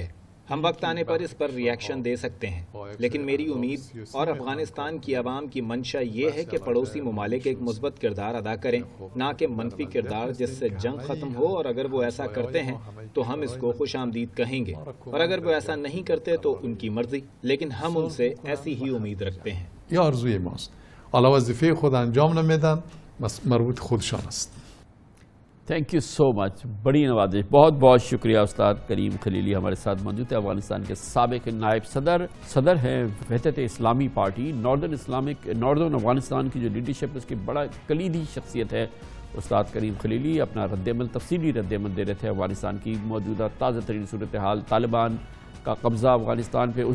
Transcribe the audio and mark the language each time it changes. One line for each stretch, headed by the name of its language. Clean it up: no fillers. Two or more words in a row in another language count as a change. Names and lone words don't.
Urdu: ہم وقت آنے پر اس پر ریاکشن دے سکتے ہیں، لیکن میری امید اور افغانستان کی عوام کی منشا یہ ہے کہ پڑوسی ممالک ایک مثبت کردار ادا کریں، نہ کہ منفی کردار جس سے جنگ ختم ہو. اور اگر وہ ایسا کرتے ہیں تو ہم اس کو خوش آمدید کہیں گے، اور اگر وہ ایسا نہیں کرتے تو ان کی مرضی، لیکن ہم ان سے ایسی ہی امید رکھتے ہیں.
Persian: یا آرزوی ماست. حالا وظیفه خود انجام نمیدن، مربوط خودشان است.
English: Thank you so much.
Urdu: بڑی نوازش. بہت بہت شکریہ استاد کریم خلیلی ہمارے ساتھ موجود ہے. افغانستان کے سابق نائب صدر ہیں وحدت اسلامی پارٹی. ناردرن افغانستان کی جو لیڈرشپ اس کی بڑا کلیدی شخصیت ہے استاد کریم خلیلی. اپنا تفصیلی رد عمل دے رہے تھے افغانستان کی موجودہ تازہ ترین صورتحال، طالبان کا قبضہ افغانستان پہ.